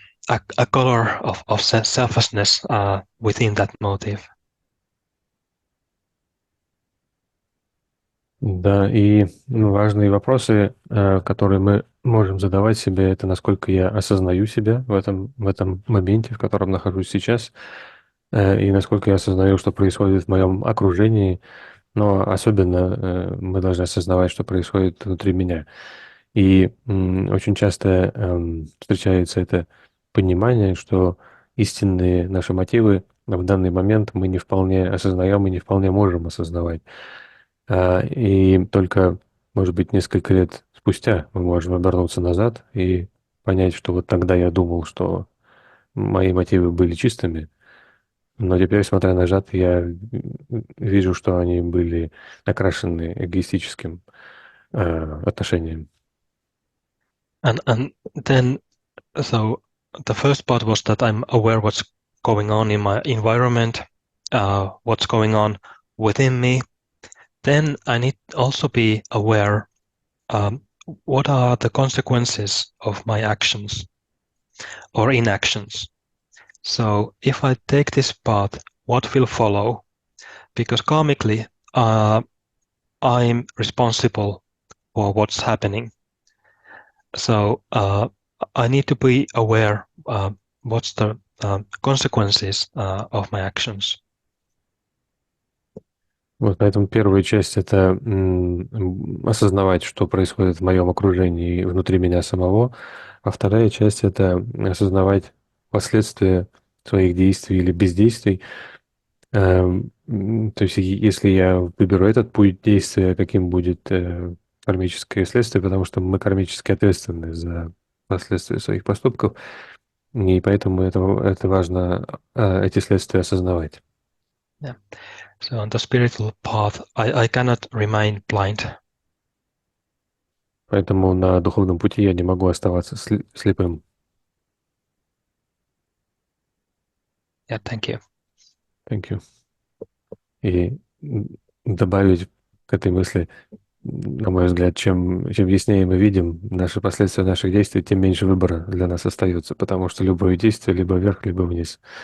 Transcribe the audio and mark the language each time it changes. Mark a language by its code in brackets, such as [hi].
[en] a color of selflessness within that motive. [ru] Да, и важные вопросы, которые мы можем задавать себе, это насколько я осознаю себя в этом моменте, в котором нахожусь сейчас, и насколько я осознаю, что происходит в моем окружении, но особенно мы должны осознавать, что происходит внутри меня. И очень часто встречается это понимание, что истинные наши мотивы в данный момент мы не вполне осознаем и не вполне можем осознавать. И только, может быть, несколько лет спустя мы можем обернуться назад и понять, что вот тогда я думал, что мои мотивы были чистыми, но теперь, смотря назад, я вижу, что они были окрашены эгоистическим отношением. [en] And then, so the first part was that I'm aware what's going on in my environment, what's going on within me. Then I need also be aware what are the consequences of my actions or inactions. So if I take this path, what will follow? Because karmically, I'm responsible for what's happening. So I need to be aware what's the consequences of my actions. [ru] Вот поэтому первая часть — это осознавать, что происходит в моем окружении и внутри меня самого, а вторая часть — это осознавать последствия своих действий или бездействий. То есть если я выберу этот путь действия, каким будет кармическое следствие, потому что мы кармически ответственны за последствия своих поступков, и поэтому это важно эти следствия осознавать. [en] Yeah. So on the spiritual path, I cannot remain blind. [ru] Поэтому на духовном пути я не могу оставаться слепым. [en] Yeah, thank you. Thank you. [ru] И добавить к этой мысли, на мой взгляд, чем яснее мы видим наши последствия наших действий, тем меньше выбора для нас остается, потому что любое действие либо вверх, либо вниз.